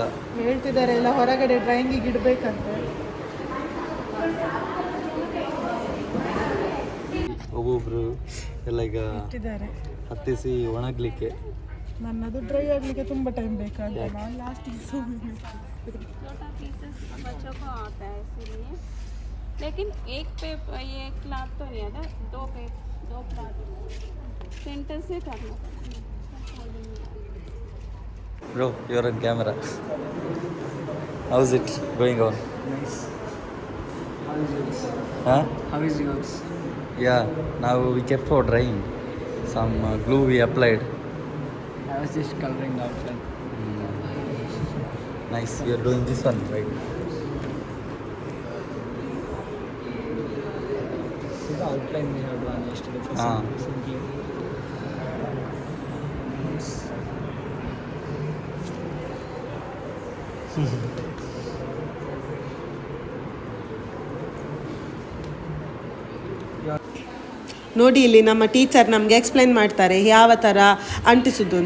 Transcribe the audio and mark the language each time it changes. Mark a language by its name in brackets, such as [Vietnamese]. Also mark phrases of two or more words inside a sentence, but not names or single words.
[Kannada] ಹೇಳ್ತಿದ್ದಾರೆ ಎಲ್ಲ ಹೊರಗಡೆ ಡ್ರಾಯಿಂಗಿಗೆ ಇಡಬೇಕಂತೆ. ಒಬ್ಬೊಬ್ರು ಎಲ್ಲ ಈಗ ಇಟ್ಟಿದ್ದಾರೆ ಹತ್ತಿಸಿ ಒಣಗಲಿಕ್ಕೆ. ನನ್ನದು ಡ್ರೈ ಆಗಲಿಕ್ಕೆ ತುಂಬ ಟೈಮ್ ಬೇಕಾದ್ರೆ ನಾನು ಲಾಸ್ಟಿಗೆ [Hindi] बच्चों को आता है इसीलिए, लेकिन एक क्लाथ तो नहीं आता, दो क्लाथ सेंटर से करना. [English] Bro, you're on camera. How's it going on? Nice. How is yours? Huh? How is yours? Yeah, now we kept for drying. Some glue we applied. I was just coloring the outline. Nice. You are doing this one, right? This is the outline we have done yesterday for Ah. simply. [Kannada] ನೋಡಿ ಇಲ್ಲಿ ನಮ್ಮ ಟೀಚರ್ ನಮಗೆ ಎಕ್ಸ್ಪ್ಲೈನ್ ಮಾಡ್ತಾರೆ ಯಾವ ಥರ ಅಂಟಿಸೋದು ಅಂತ.